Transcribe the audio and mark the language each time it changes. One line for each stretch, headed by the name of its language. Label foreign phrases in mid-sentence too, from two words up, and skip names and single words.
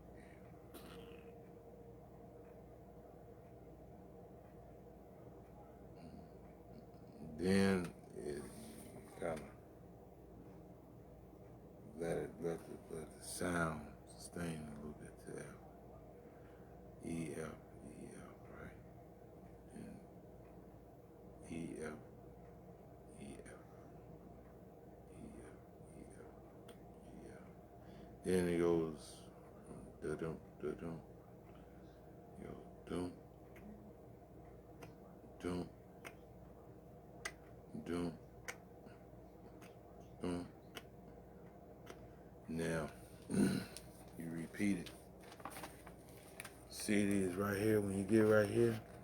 English: Then it kind of let the sound sustain a little bit to F. E, F, right? And E, F, E, F, E, F, E, F, E, F. Then it goes da-dum, da-dum. It goes dum, dum, dum, dum. Now, you repeat it. See these right here, when you get right here.